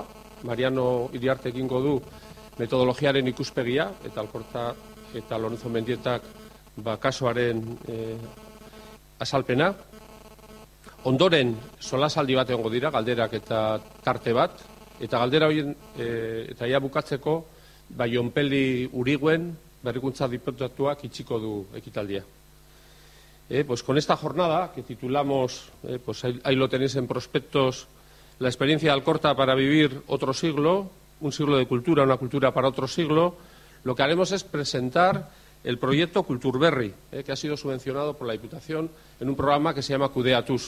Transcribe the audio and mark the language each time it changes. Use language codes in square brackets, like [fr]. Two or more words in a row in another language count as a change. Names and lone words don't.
[eu] Mariano Iriarte egingo du metodologiaren ikuspegia eta Alkorta eta Lorenzo Mendietak kasoaren azalpena. Ondoren solasaldi bat egongo dira, galderak eta tarte bat, eta galdera horien eta ia bukatzeko Jonpeli Uriguen berrikuntza diputatuak itxiko du ekitaldia. [es] Pues con esta jornada que titulamos, pues ahí lo tenéis en prospectos, la experiencia de Alkorta para vivir otro siglo, un siglo de cultura, una cultura para otro siglo, lo que haremos es presentar el proyecto Kulturberri, que ha sido subvencionado por la Diputación en un programa que se llama Kudeatuz.